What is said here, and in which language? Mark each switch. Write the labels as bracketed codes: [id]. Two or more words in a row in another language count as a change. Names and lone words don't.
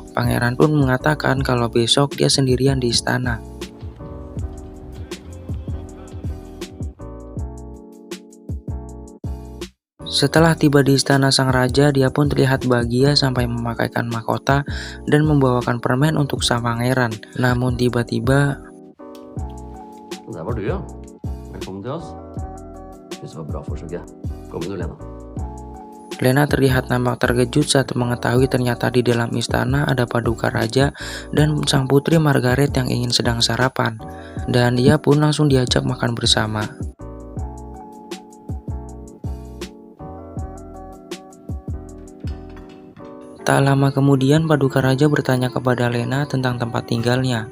[id] Pangeran pun mengatakan kalau besok dia sendirian di istana. Setelah tiba di istana sang raja, dia pun terlihat bahagia sampai memakaikan mahkota dan membawakan permen untuk sang pangeran. Namun tiba-tiba, [no] Der var du, ja. Velkommen til oss. Syns det var bra forsøket. Kom inn, Lena. [id] Lena terlihat nampak terkejut saat mengetahui ternyata di dalam istana ada paduka raja dan sang putri Margaret yang ingin sedang sarapan. Dan dia pun langsung diajak makan bersama. Tak lama kemudian paduka raja bertanya kepada Lena tentang tempat tinggalnya.